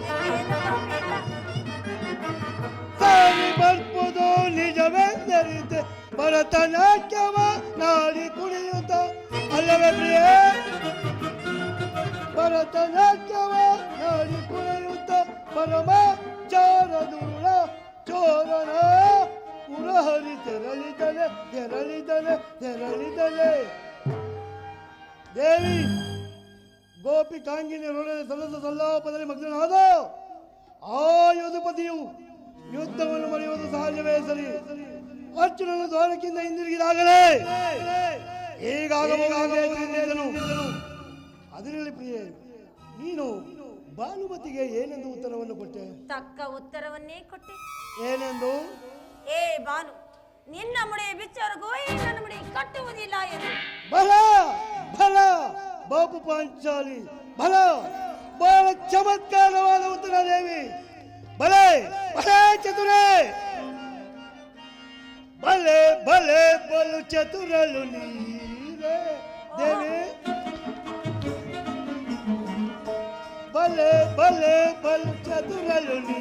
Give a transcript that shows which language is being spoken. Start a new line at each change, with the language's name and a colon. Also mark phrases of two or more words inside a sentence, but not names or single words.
Kannada: ಸಾರಿ ಬರ್ಪದು ನಿಜವೆಂದರಿದೆ ಭರತನಾಟ್ಯವ ನಾಡಿ ಕುಣಿಯುತ್ತ ಅಲ್ಲವೇ ಪ್ರಿಯ ಭರತನಾಟ್ಯವ ನಾಡಿ ಕುಣಿಯುತ್ತ ಪರಮ ಚಾರದುರುಳ ಚೋರನ ಮುರಹರಿ ತೆರಳಿದನೆ ತೆರಳಿದನೆ ತೆರಳಿದನೆ ದೇವಿ ಗೋಪಿಕಾಂಗಿನಿಯರೊಡನೆ ಸಲ್ಲಸ ಸಲ್ಲಾಪದಲ್ಲಿ ಮಗ್ನನಾದ ಆ ಯೋಧಪತಿಯು ಯುದ್ಧವನ್ನು ಮರೆಯುವುದು ಸಹಜವೇ ಸರಿ ಅರ್ಜುನನ ದ್ವಾರಕ್ಕಿಂತ ಹಿಂದಿರುಗಿದಾಗಲೇ ಹೇಗಾಗಬಹುದೆಂದನು ಅದರಲ್ಲಿ ಪ್ರಿಯೆ ನೀನು ಭಾನುಮತಿಗೆ ಏನೆಂದು ಉತ್ತರವನ್ನು ಕೊಟ್ಟೆ ತಕ್ಕ ಉತ್ತರವನ್ನೇ ಕೊಟ್ಟೆ ಏನೆಂದು ಏ ಬಾನು ನಿನ್ನ ಮುಡಿ ಬಿಚ್ಚವರೆಗೂ ನನ್ನ ಮುಡಿ ಕಟ್ಟುವುದಿಲ್ಲ ಎಂದು ಬಲ ಬಲ ಬಾಪು ಪಾಂಚಾಲಿ ಬಲ ಬಹಳ ಚಮತ್ಕಾರವಾದ ಉತ್ತರ ದೇವಿ ಬಲೆ ಬಲೆ ಚತುರೇ ಬಲೆ ಬಲೆ ಬಲು ಚತುರಲು ನೀರೇ ದೇವಿ ಬಲೆ ಬಲೆ ಬಲು ಚತುರಲು